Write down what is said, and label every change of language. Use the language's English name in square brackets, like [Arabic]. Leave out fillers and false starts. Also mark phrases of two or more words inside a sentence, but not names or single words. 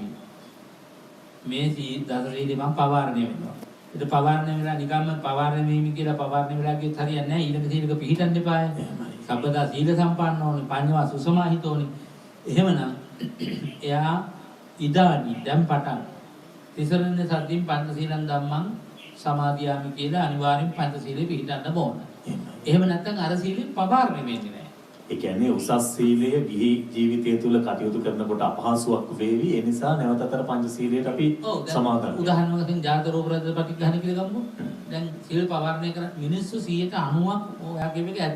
[Sinhala] මේ දස සීලෙ මම පවාරණය වෙනවා. ඒක පවාරණය වෙලා නිකම්ම පවාරණය වීම කියලා පවාරණය වෙලා කියොත් හරියන්නේ නැහැ. ඊළඟ සීලක පිළිහිටන්න එපායි. [Pali] සබ්බදා සීල සම්පන්න [Sinhala] ඕනේ. [Pali] පඤ්ඤා සුසමාහිත [Sinhala] ඕනේ. එහෙමනම් එයා ඉදානි දැන් පටන් [Pali] තිසරණ සද්දින් පංචශීලං ධම්මං සමාදියාමි [Sinhala] කියලා අනිවාර්යෙන් පංචශීලෙ පිළිපදන්න ඕන. එහෙම නැත්නම් අර සීලෙ පවාරණය වෙන්නේ නැහැ. ඒ කියන්නේ උසස් සීලය ගිහි ජීවිතය තුළ කටයුතු කරනකොට අපහසුයක් වේවි. ඒ නිසා නැවත අතර පංචශීලයට අපි සමාදන් වෙනවා. උදාහරණයක් වශයෙන් [Pali] ජාත රෝග රද ප්‍රතිග්‍රහණ [Sinhala] කියලා ගමු. දැන් සීල පවාරණය කරන මිනිස්සු 90%ක් ඔයාගේ මේක ඇත්ත.